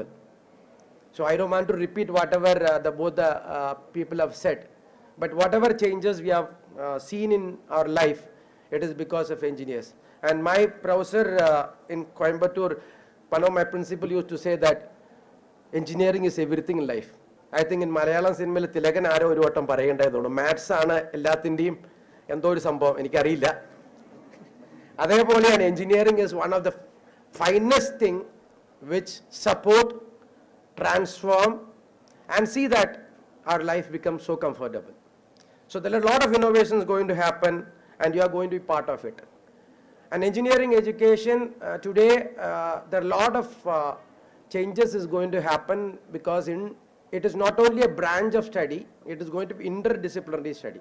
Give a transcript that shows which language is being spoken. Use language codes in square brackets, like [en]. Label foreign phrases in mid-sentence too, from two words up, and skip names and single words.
[en] So I don't want to repeat whatever both the people have said, but whatever changes we have seen in our life, it is because of engineers. And my professor in Coimbatore, one of my principal used to say that engineering is everything in life. I think in Malayalam cinema, [ml] തിലകൻ ആരോ ഒരു വട്ടം പറയുണ്ടായത്. Maths ആണ് എല്ലാത്തിന്റെയും എന്തോ ഒരു സംഭവം എനിക്കറിയില്ല. [en] Adepoleyan engineering is one of the finest thing which support, transform, and see that our life becomes so comfortable. So there are a lot of innovations going to happen, and you are going to be part of it. And engineering education today, there are a lot of changes is going to happen, because it is not only a branch of study, it is going to be interdisciplinary study.